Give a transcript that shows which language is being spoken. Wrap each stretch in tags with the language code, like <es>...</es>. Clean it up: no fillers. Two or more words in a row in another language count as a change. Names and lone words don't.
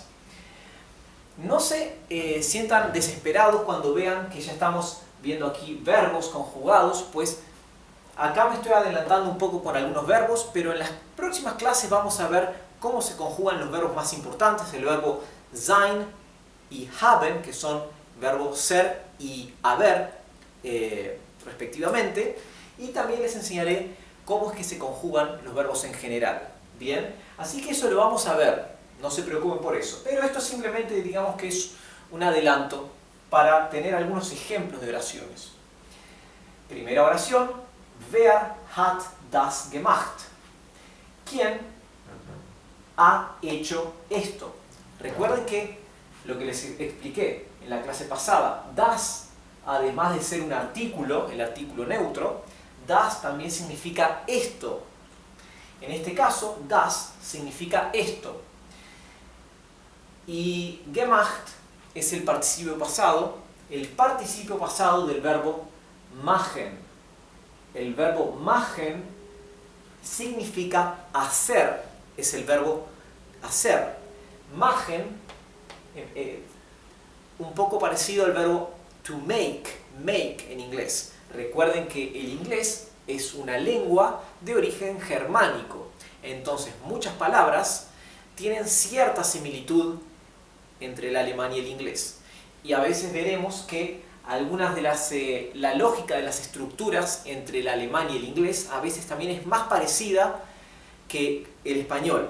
<es>No se sientan desesperados cuando vean que ya estamos viendo aquí verbos conjugados, pues acá me estoy adelantando un poco con algunos verbos, pero en las próximas clases vamos a ver cómo se conjugan los verbos más importantes, el verbo sein y haben, que son verbos ser y haber, respectivamente, y también les enseñaré cómo es que se conjugan los verbos en general. Bien, así que eso lo vamos a ver. No se preocupen por eso. Pero esto simplemente, digamos que es un adelanto para tener algunos ejemplos de oraciones. Primera oración.</es> <de>Wer hat das gemacht?</de> <es>¿Quién ha hecho esto? Recuerden que lo que les expliqué en la clase pasada, das, además de ser un artículo, el artículo neutro, das también significa esto. En este caso, das significa esto. Y gemacht es el participio pasado del verbo machen. El verbo machen significa hacer, es el verbo hacer. Machen, un poco parecido al verbo</es> <en>to make</en> <es>en inglés. Recuerden que el inglés es una lengua de origen germánico, entonces muchas palabras tienen cierta similitud entre el alemán y el inglés. Y a veces veremos que algunas de la lógica de las estructuras entre el alemán y el inglés a veces también es más parecida que el español.</es>